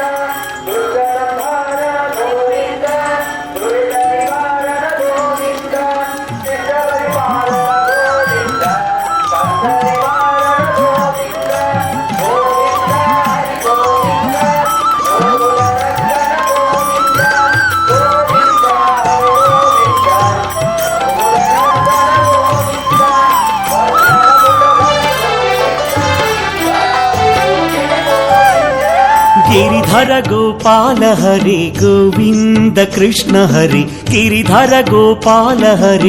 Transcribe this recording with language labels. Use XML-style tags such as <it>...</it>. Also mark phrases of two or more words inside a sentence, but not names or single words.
<te>దుర్గంధార గోవింద దురిత నివారణ గోవింద చిత్త పరిపాలన గోవింద పంత నివారణ గోవింద గోవింద హరి గోవింద గోకుల నందన గోవింద గోవింద హరి గోవింద గోకుల నందన గోవింద</te> <hi>गिरिधर गोपाल हरि गोविंद कृष्ण हरि गिरिधर गोपाल हरि</hi>